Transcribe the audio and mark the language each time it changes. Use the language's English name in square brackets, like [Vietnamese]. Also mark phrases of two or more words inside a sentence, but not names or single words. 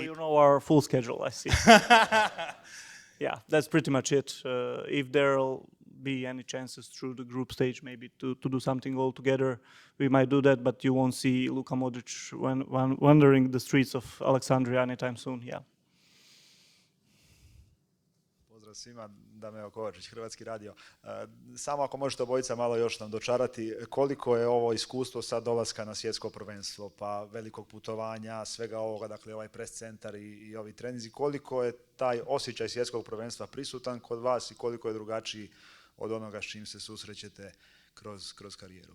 [English] You know our full schedule, I see. Yeah, that's pretty much it. If there'll be any chances through the group stage maybe to do something all together, we might do that, but you won't see Luka Modric wandering the streets of Alexandria anytime soon, yeah. [Croatian] Pozdrav svima, Dameo Kovačić, Hrvatski radio. Samo ako možete obojica malo još nam dočarati, koliko je ovo iskustvo sad dolaska na svjetsko prvenstvo, pa velikog putovanja, svega ovoga, dakle ovaj pres centar i ovi treninzi, koliko je taj osjećaj svjetskog prvenstva prisutan kod vas i koliko je drugačiji od onoga s čim se susrećete kroz karijeru?